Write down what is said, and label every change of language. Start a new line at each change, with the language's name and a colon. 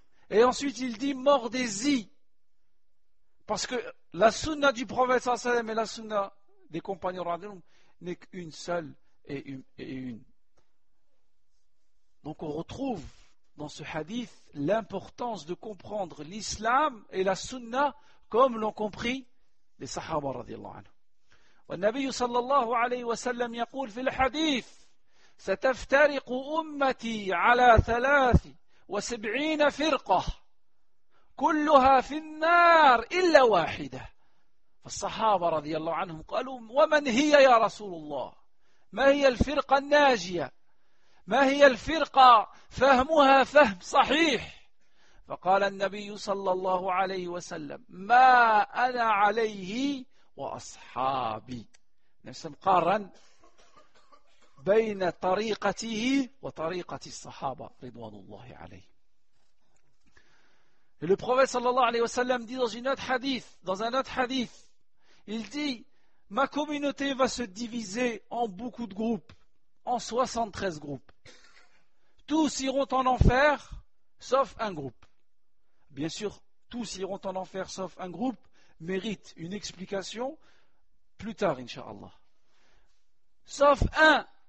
French: Et ensuite il dit, mordez-y. Parce que la sunna du prophète sallallahu alayhi wa sallam et la sunna des compagnons n'est qu'une seule et une. Donc on retrouve dans ce hadith l'importance de comprendre l'islam et la sunna comme l'ont compris les sahaba radiyallahu anhu.
Arabic: والنبي صلى الله عليه وسلم يقول في الحديث ستفترق أمتي على 73 فرقة كلها في النار إلا واحدة. فالصحابة رضي الله عنهم قالوا ومن هي يا رسول الله؟ ما هي الفرقة الناجية؟ ما هي الفرقة فهمها فهم صحيح؟ فقال النبي صلى الله عليه وسلم ما أنا عليه وأصحابي. نفسه قارن بين طريقته وطريقة الصحابة رضوان الله عليه.
French: Et le prophète sallallahu alayhi wa sallam dit dans un autre hadith, il dit, ma communauté va se diviser en beaucoup de groupes, en 73 groupes. Tous iront en enfer, sauf un groupe. Bien sûr, tous iront en enfer, sauf un groupe, mérite une explication plus tard, incha'Allah. Sauf un.